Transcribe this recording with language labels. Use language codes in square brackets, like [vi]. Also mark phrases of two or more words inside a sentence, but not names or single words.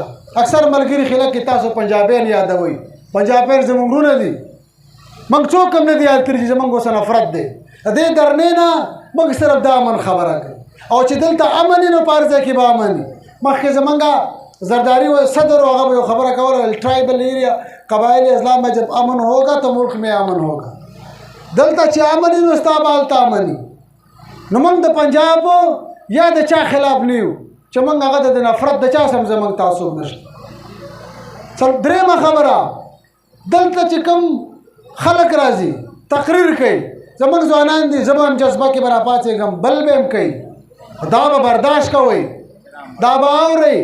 [ps] اکثر ملګري خلک کې تاسو پنجابیان یادوئ پنجابیان زموږ وروڼه دي مونږ څوک هم نه دي یاد کړي چې زموږ ورسره نفرت دی. د دې درنې نه مونږ صرف د امن خبره کوي او چې دلته امن وي نو په هر ځای کې به امن وي. مخکې زمونږ زرداری صدر هغه به یو خبره کوله [en] tribal area [ur] قبایلی اضلاع میں جب امن ہوگا [ps] تو ملک میں امن ہوگا. دلته چې امن وي نو ستا به هلته امن وي. نو موږ د پنجاب یا د چا خلاف نه یو چې موږ هغه د نفرت د چا سم زموږ تعصب نشته. درېیمه خبره دلته چې کوم خلک راځي تقریر کوي زموږ ځوانان دي زه به هم جذبه کې به راپاڅېږم بل به هم کوي دا به برداشت کوئ دا به اورئ.